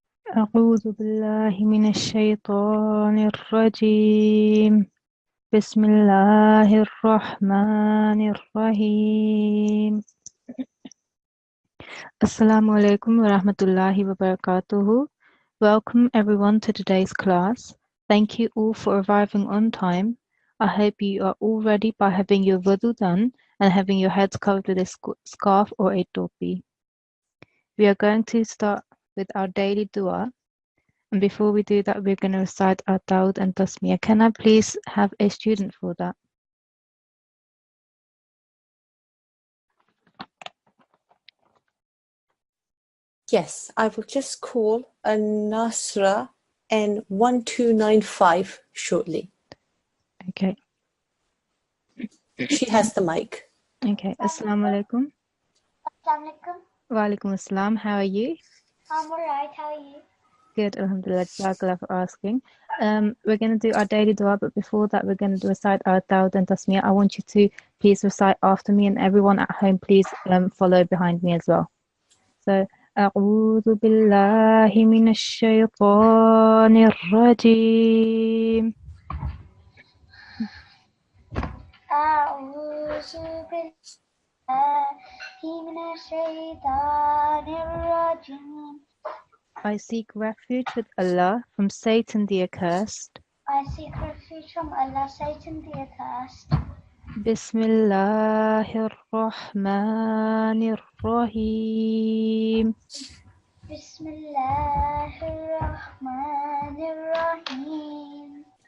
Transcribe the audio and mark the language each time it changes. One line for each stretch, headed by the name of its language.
Arabic: أعوذ بالله من الشيطان الرجيم بسم الله الرحمن الرحيم Assalamu alaikum wa rahmatullahi wa barakatuhu.
English: Welcome everyone to today's class. Thank you all for arriving on time. I hope you are all ready by having your wudu done and having your heads covered with a scarf or a topi. We are going to start with our daily dua. And before we do that, we're going to recite our Dawud and Tasmiyah. Can I please have a student for that? Yes, I will just call a Nasra N1295 shortly. Okay. She has the mic. Okay. Assalamu alaikum. Assalamu alaikum. Wa alaikum assalam. How are you? I'm alright, how are you? Good. Alhamdulillah. Jazakallah for asking. We're going to do our daily dua, but before that, we're going to recite our Dawud and Tasmiyah. I want you to please recite after me, and everyone at home, please follow behind me as well.
Arabic: So, أعوذ بالله من الشيطان الرجيم أعوذ بالله من الشيطان الرجيم.
English: I seek refuge with Allah from Satan the accursed. I seek refuge from Allah, Satan the accursed.
Arabic: Bismillahir Rahmanir Rahim. Bismillahir Rahmanir Rahim.